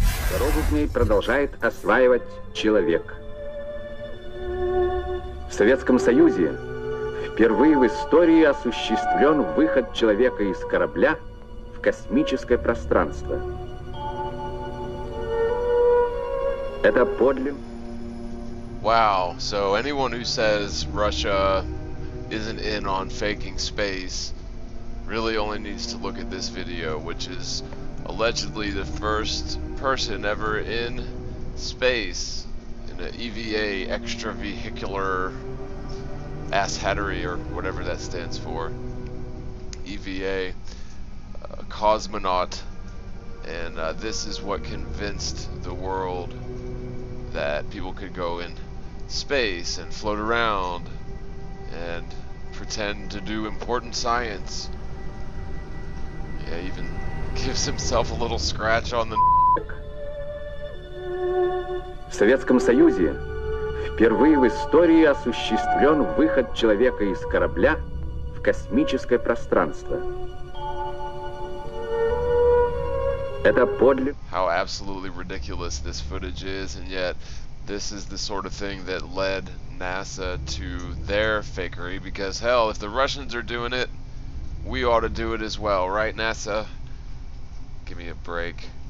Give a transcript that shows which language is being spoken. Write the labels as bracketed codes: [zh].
[ru] Дорогу к ней продолжает осваивать человек. В Советском Союзе впервые в истории осуществлен выход человека из корабля в космическое пространство. Это подлинно. [en] Wow, so anyone who says Russia isn't in on faking space really only needs to look at this video, which is allegedly the first person ever in space in an EVA, extravehicular asshattery, or whatever that stands for. EVA, cosmonaut, and this is what convinced the world that people could go in space and float around and pretend to do important science. Yeah, even gives himself a little scratch on the. [ru] В Советском Союзе впервые в истории осуществлен выход человека из корабля в космическое пространство. Это подлинно. [en] How absolutely ridiculous this footage is, and yet this is the sort of thing that led NASA to their fakery, because hell, if the Russians are doing it, we ought to do it as well, right, NASA? Give me a break.